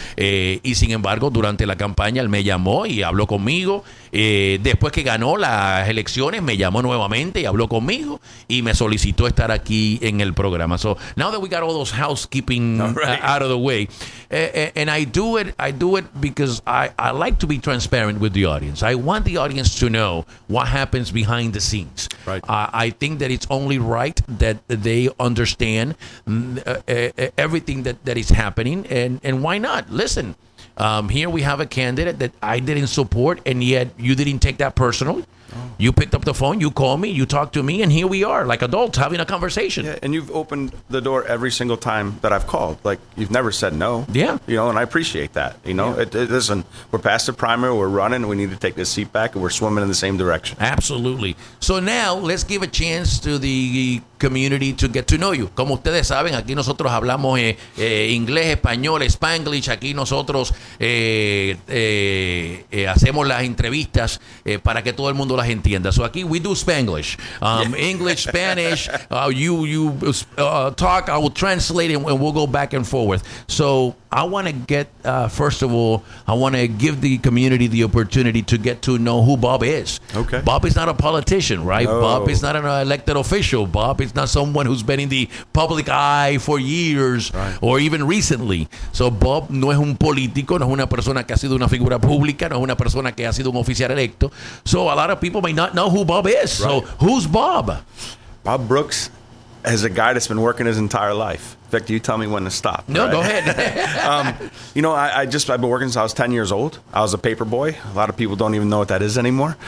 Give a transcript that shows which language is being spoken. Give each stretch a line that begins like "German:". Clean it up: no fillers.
Spanish: Y sin embargo, durante la campaña, él me llamó y habló conmigo. Después que ganó las elecciones, me llamó nuevamente y habló conmigo. Y me solicitó estar aquí en el programa.
English: So now that we got all those housekeeping out of the way, and I do it because I like to be transparent with the audience. I want the audience to know what happens behind the scenes. Right. I think that it's only right that they understand everything that is happening. And why not? Listen, here we have a candidate that I didn't support, and yet you didn't take that personally. You picked up the phone, you called me, you talked to me, and here we are, like adults, having a conversation. Yeah, and you've opened the door every single time that I've called. Like, you've never said no. Yeah. You know, and I appreciate that. You know, listen, we're past the primary, we're running, we need to take this seat back, and we're swimming in the same direction. Absolutely. So now, let's give a chance to the community to get to know you.
Spanish: Como ustedes saben, aquí nosotros hablamos inglés, español, spanglish. Aquí nosotros hacemos las entrevistas para que todo el mundo las entienda.
English: So
Spanish: aquí
English: we do spanglish. English, Spanish, talk, I will translate it, and we'll go back and forth. So I want to get, first of all, I want to give the community the opportunity to get to know who Bob is. Okay. Bob is not a politician, right? No. Bob is not an elected official. Bob is not someone who's been in the public eye for years, right, or even recently.
Spanish: So Bob no es un político, no es una persona que ha sido una figura pública, no es una persona que ha sido un oficial electo.
English: So a lot of people may not know who Bob is. Right. So who's Bob? Bob Brooks as a guy that's been working his entire life. Victor, you tell me when to stop. No, right? Go ahead. You know, I've been working since I was 10 years old. I was a paper boy. A lot of people don't even know what that is anymore.